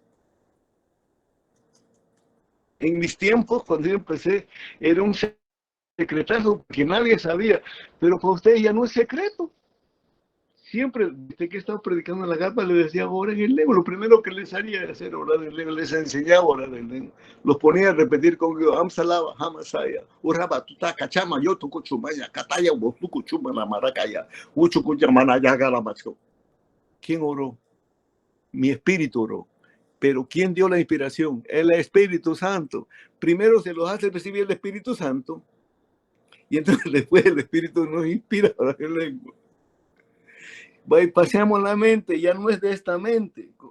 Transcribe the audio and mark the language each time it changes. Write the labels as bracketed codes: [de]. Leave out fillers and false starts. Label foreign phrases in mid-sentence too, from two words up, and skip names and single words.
[es] En mis tiempos, cuando yo empecé, era un secretazo que nadie sabía, pero para ustedes ya no es secreto. Siempre, desde que estaba predicando en la Garpa, les decía orar en lengua. Lo primero que les haría era hacer orar en lengua, les enseñaba orar en lengua. Los ponía a repetir conmigo, Amsalaba, Hamasaya, Uraba, Tuta, Cachama, yo tu cuchumaya, Cataya, Botu Cuchuma, la Maracaya, Uchu Cuchamana, Yagalamacho. ¿Quién oró? Mi espíritu oró. Pero ¿quién dio la inspiración? El Espíritu Santo. Primero se los hace recibir el Espíritu Santo y entonces después el Espíritu nos inspira a orar en lengua. Paseamos la mente, ya no es de esta mente.